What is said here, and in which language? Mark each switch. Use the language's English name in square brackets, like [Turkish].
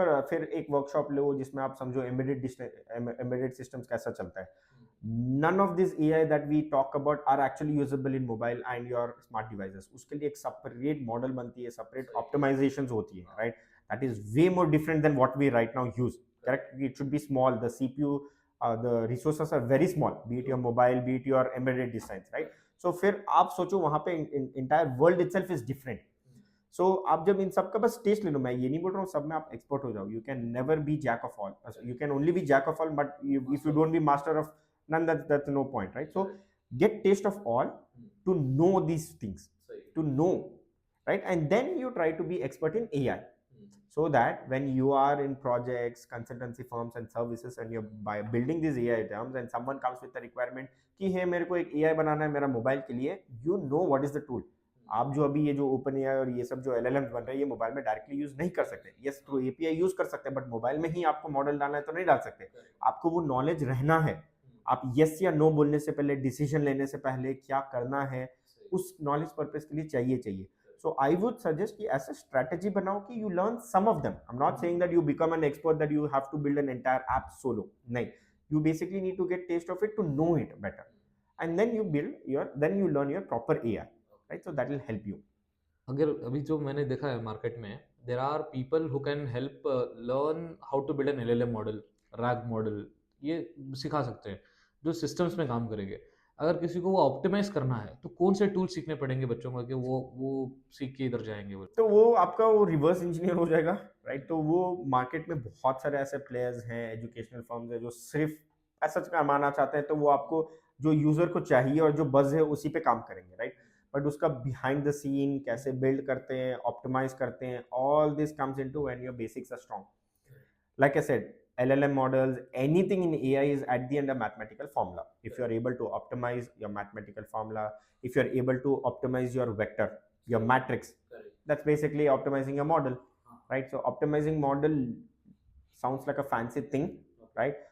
[Hindi] फिर एक वर्कशॉप लो जिसमें आप समझो एम्बेडेड सिस्टम्स कैसा चलता है। [English] None of this AI that we talk about are actually usable in mobile and your smart devices. [Hindi] उसके लिए एक सेपरेट मॉडल बनती है, सेपरेट ऑप्टिमाइजेशंस होती है, right? [English] That is way more different than what we right now use, correct? It should be small, the CPU, the resources are very small, be it your mobile, be it your embedded designs, right? So [Hindi] फिर आप सोचो वहां पे [English] entire world itself is different. So [Hindi] आप जब इन सब का बस टेस्ट ले लो, मैं ये नहीं बोल रहा हूँ सब में आप एक्सपर्ट हो जाओ, [English] you can never be jack of all, you can only be jack of all, but if you don't be master of none, that's no point, right? So get taste of all to know these things, to know, right? And then you try to be expert in AI, so that when you are in projects, consultancy firms and services, and you're by building these AI terms and someone comes with a requirement [Hindi] कि है मेरे को एक AI बनाना है मेरा mobile के लिए, [English] you know what is the tool. [Hindi] आप जो अभी ये जो ओपन AI और ये सब जो LLMs बन रहे हैं, ये मोबाइल में डायरेक्टली यूज नहीं कर सकते। यस, थ्रू API यूज कर सकते हैं, बट मोबाइल में ही आपको मॉडल डालना है तो नहीं डाल सकते। आपको वो नॉलेज रहना है। आप यस या नो बोलने से पहले, डिसीजन लेने से पहले क्या करना है, उस नॉलेज पर्पज के लिए चाहिए। [English] So I would suggest [Hindi] कि ऐसा strategy बनाओ कि [English] you learn some of them. I'm not saying that you become an expert, that you have to build an entire app solo. [Hindi] नहीं, [English] you basically need to get taste of it to know it better, and then you learn your proper AI, right? So that will help you. [Hindi] अगर अभी जो मैंने देखा है market में, [English] there are people who can help learn how to build an LLM model, RAG model, [Hindi] ये सिखा सकते हैं जो सिस्टम्स में काम करेंगे। अगर किसी को वो ऑप्टिमाइज करना है तो कौन से टूल सीखने पड़ेंगे बच्चों को कि वो सीख के इधर जाएंगे वो? तो वो आपका वो रिवर्स इंजीनियर हो जाएगा, राइट? तो वो मार्केट में बहुत सारे ऐसे प्लेयर्स हैं, एजुकेशनल फर्म्स है जो सिर्फ ऐसा कमाना चाहते हैं, तो वो आपको जो यूजर को चाहिए और जो बज है उसी पे काम करेंगे, राइट? [English] but [Hindi] उसका [English] behind the scene [Hindi] कैसे बिल्ड करते हैं, [English] Optimize करते हैं, all this comes into when your basics are strong. Like I said, LLM models, anything in AI is at the end a mathematical formula. If you are able to optimize your mathematical formula, if you are able to optimize your vector, your matrix, that's basically optimizing your model, right? So optimizing model sounds like a fancy thing, right?